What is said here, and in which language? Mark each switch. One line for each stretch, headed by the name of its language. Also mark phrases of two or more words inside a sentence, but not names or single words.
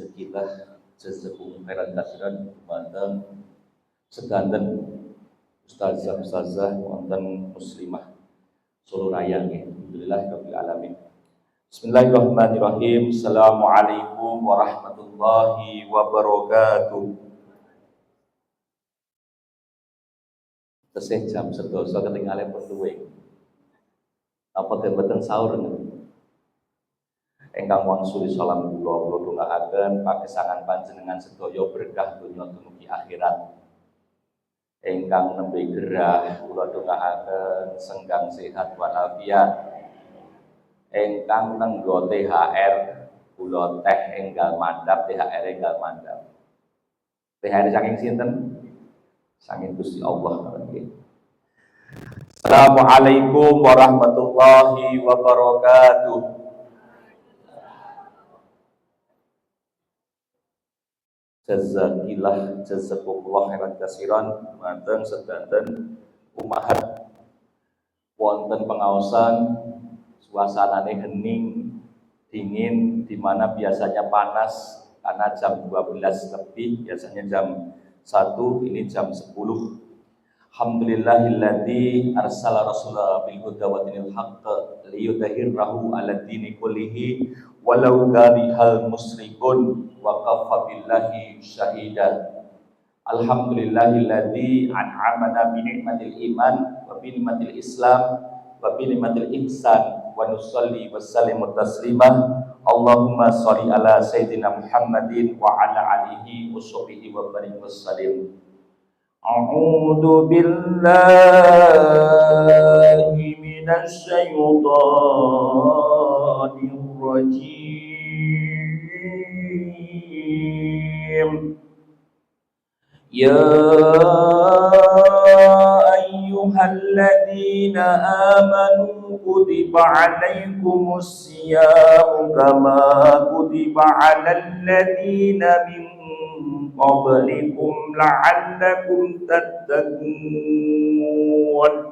Arabic: جزاك الله جزاكم خيرا كثيرا
Javanese: dumateng sedanten ustazah wonten muslimah Solo Raya nggih.
Arabic: الحمد لله رب العالمين بسم الله الرحمن الرحيم. السلام عليكم ورحمة الله وبركاته.
Javanese: Tesih jam 12 ketinggalan pun luwih. Apa mboten sahur niku? Engkang wangsuli salam kula dongaaken pagesangan panjenengan sedaya berkah donya dumugi akhirat. Engkang nembe gerah kula dongaaken senggang sehat walafiat. Engkang nenggo THR kula teh enggal mandhap, THR enggal mandhap. THR saking sinten? Saking Gusti Allah nggih.
Arabic: السلام عليكم ورحمة الله وبركاته. جزاك الله جزاكم الله خيرا كثيرا
Javanese: dumateng sedanten umahat wonten pengaosan suasanane hening
Indonesian: dingin di mana biasanya panas karena jam 12 lebih, biasanya jam 1, ini jam 10.
Arabic: الحمد لله الذي أرسل رسوله بالهدى ودين الحق ليظهره على الدين كله ولو كره المشركون وكفى بالله شهيدا. الحمد لله الذي أنعمنا بنعمة الإيمان وبنعمة الإسلام وبنعمة الإحسان ونصلي ونسلم تسليما. اللهم صل على سيدنا محمد وعلى آله وصحبه وبارك وسلم. أعوذ بالله من الشيطان الرجيم. يا أيها الذين آمنوا كتب عليكم الصيام كما كتب على الذين من قبلكم لعلكم تتقون.